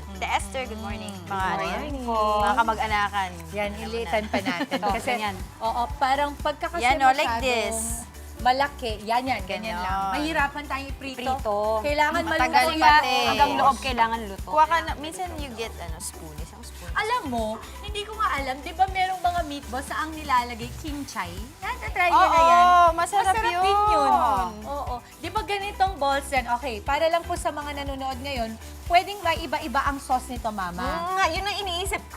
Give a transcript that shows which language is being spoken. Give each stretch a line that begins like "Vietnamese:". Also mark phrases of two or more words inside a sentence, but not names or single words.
Filipino: Tita Esther, good morning. Mga ano yan. Mga kamag-anakan. Yan, ilitan pa natin. Ito, Kasi, ganyan. oo, parang pagka kasi Yan, oh, like masyadong this. malaki, ganyan Ganon. lang. Mahirapan tayong iprito. Prito. Kailangan Matagal maluto pati. yan. Hanggang loob kailangan luto. Kuha ka na, minsan
English: you get spoon.
Filipino: Isang spoon. Alam mo, hindi ko nga alam, di ba merong mga meatballs sa ang nilalagay kimchi? Natatry nyo na yan. Oo, masarap din yun. yun. Oo. Di ba ganitong balls yan? Okay, para lang po sa mga nanonood ngayon, pwedeng ba iba-iba ang sauce nito, Mama? Nga, yun ang iniisip ko.